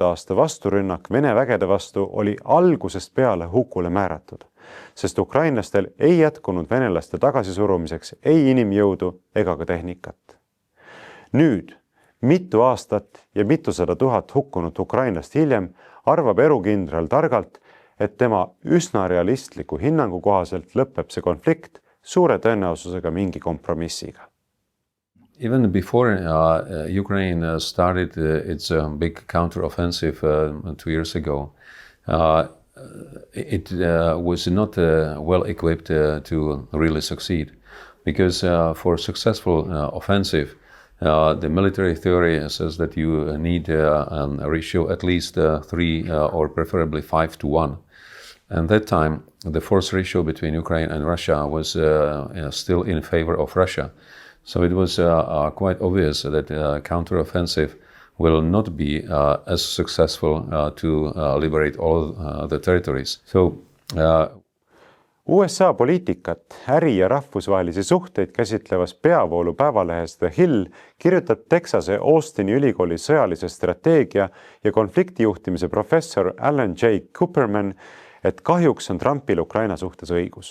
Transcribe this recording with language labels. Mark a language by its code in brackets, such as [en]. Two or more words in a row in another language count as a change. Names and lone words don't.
[et] aasta vasturünnak Vene vägede vastu oli algusest peale hukule määratud, sest ukrainlastel ei jätkunud venelaste tagasisurumiseks ei inimjõudu ega ka tehnikat. Nüüd, mitu aastat ja mitusada tuhat hukkunut ukrainlast hiljem, arvab erukindral targalt, et tema üsna realistliku hinnangu kohaselt lõpeb see konflikt suure tõenäosusega mingi kompromissiga. [en] Even before Ukraine started its big counter-offensive 2 years ago, it was not well equipped to really succeed. Because for successful offensive, the military theory says that you need a ratio at least 3 or preferably 5 to 1. And that time, the force ratio between Ukraine and Russia was still in favor of Russia. So it was quite obvious that counteroffensive will not be as successful to liberate all the territories. So, [et] USA poliitikat, äri ja rahvusvahelisi suhteid käsitlevas peavoolu päevalehes The Hill kirjutab Texase Austini ülikooli sõjalise strateegia ja konfliktijuhtimise professor Alan J. Cooperman, et kahjuks on Trumpil Ukraina suhtes õigus.